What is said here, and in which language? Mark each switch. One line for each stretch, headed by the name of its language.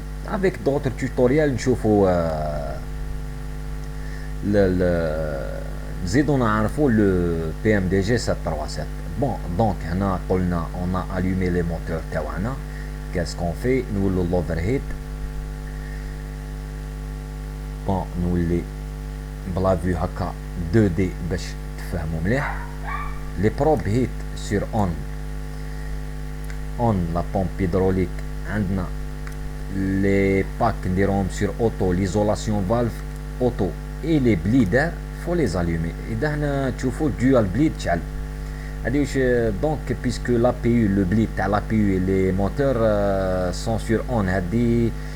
French: Avec d'autres tutoriels
Arabic: نشوفوا نزيدو نعرفوا
French: le PMDG 737. Bon, donc
Arabic: هنا قلنا
French: on a allumé les moteurs
Arabic: تاعنا.
French: Qu'est-ce qu'on fait?
Arabic: نولو
French: l'overheat. Bon,
Arabic: نولي بلا فيو هكا 2D باش تفهموا مليح.
French: Les probes heat sur on la pompe hydraulique
Arabic: عندنا
French: les packs
Arabic: نديرهم
French: sur auto, l'isolation valve auto et les bleeders faut les allumer.
Arabic: إذا هنا تشوفوا dual bleed تشعل هادي واش دونك
French: puisque l'APU le bleed
Arabic: تاع l'APU
French: et les moteurs sont sur on
Arabic: هادي.